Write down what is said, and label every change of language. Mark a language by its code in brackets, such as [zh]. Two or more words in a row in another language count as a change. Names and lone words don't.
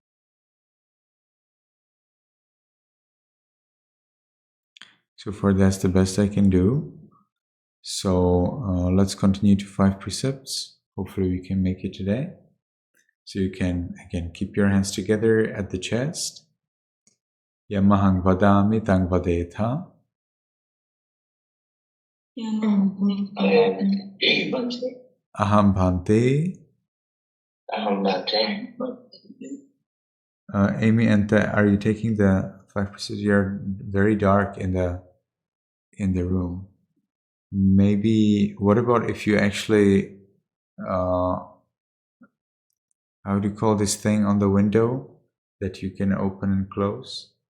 [en] So far, that's the best I can do. So let's continue to 5 precepts. Hopefully we can make it today. So you can, again, keep your hands together at the chest. [pi] Yamahang vadami tang vadetha. Aham bhante. [en] Amy and are you taking the 5 precepts? You're very dark in the room. Maybe, what about if you actually, how do you call this thing on the window that you can open and close?